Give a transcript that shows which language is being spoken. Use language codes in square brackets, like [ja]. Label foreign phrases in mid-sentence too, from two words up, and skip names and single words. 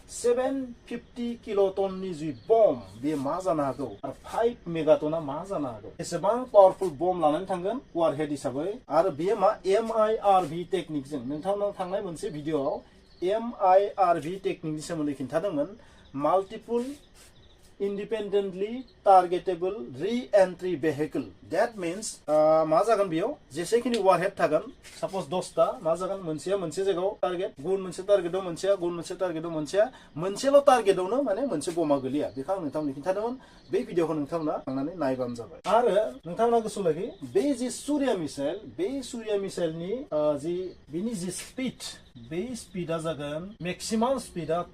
[brx] 750 किल'टननि जि बम बे मा जानो हागौ आरो 5 मेगाटना मा जानो हागौ एसेबां [en] powerful bomb [brx] लानानै थांगोन वारहेड हिसाबै आरो बेयो मा MIRV टेकनिकजों नोंथांनाव थांनाय मोनसे भिडिअआव MIRV टेकनिकनि सोमोन्दै खिन्थादोंमोन [en] multiple independently targetable re-entry vehicle that means [brx] मा जागोन बेयाव जेसेखिनि वारहेड थागोन सपोज 10टा मा जागोन मोनसेया मोनसे जायगायाव टारगेट गुबुन मोनसे टारगेटआव मोनसेया गुबुन मोनसे टारगेटआव मोनसेया मोनसेल' टारगेटआवनो माने मोनसे बमा गोलैया बेखौ आं नोंथांनो खिन्थादोंमोन बे भिडिअखौ नोंथांमोना थांनानै नायबानो जाबाय आरो नोंथांमोना गोसोआव लाखि बे जि सुर्या मिसाइल बे सुर्या मिसाइलनि जि बिनि जि स्पिड बे स्पिडा जागोन [en] maximum speed